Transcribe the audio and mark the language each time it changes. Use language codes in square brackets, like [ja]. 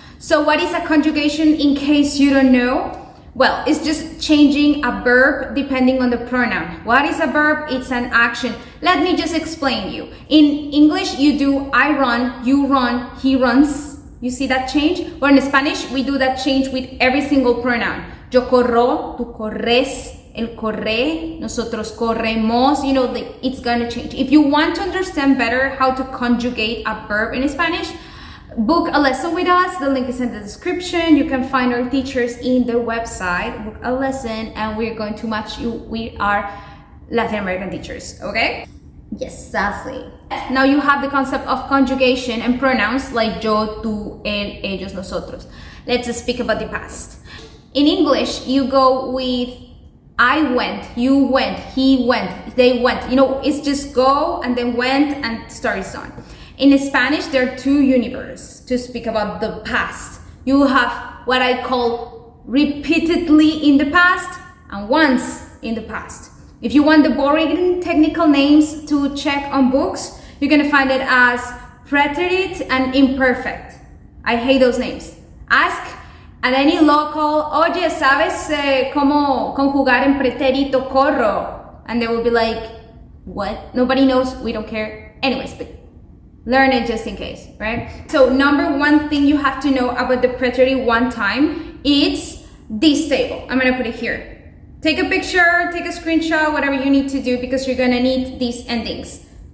[en] So what is a conjugation, in case you don't know? Well, it's just changing a verb depending on the pronoun. What is a verb? It's an action. Let me just explain you. In English, you do I run, you run, he runs. You see that change? Or in Spanish, we do that change with every single pronoun. [es] Yo corro, tú corres, él corre, nosotros corremos. [en] You know, it's gonna change. If you want to understand better how to conjugate a verb in Spanish, book a lesson with us. The link is in the description. You can find our teachers in the website. Book a lesson, and we're going to match you. We are Latin American teachers, okay? Yes, sassy. Now you have the concept of conjugation and pronouns like yo, tú, él, ellos, nosotros. Let's speak about the past. In English, you go with I went, you went, he went, they went. You know, it's just go and then went and story is on. In Spanish, there are two universes to speak about the past. You have what I call repeatedly in the past and once in the past. If you want the boring technical names to check on books, you're gonna find it as preterite and imperfect. I hate those names. Ask at any local, [es] oye, ¿sabes cómo conjugar en pretérito corro? [en] And they will be like, what? Nobody knows, we don't care. Anyways, but learn it just in case, right? So number one thing you have to know about the preterite one time, it's this table. I'm gonna put it here. Take a picture, take a screenshot, whatever you need to do, because you're gonna need these endings.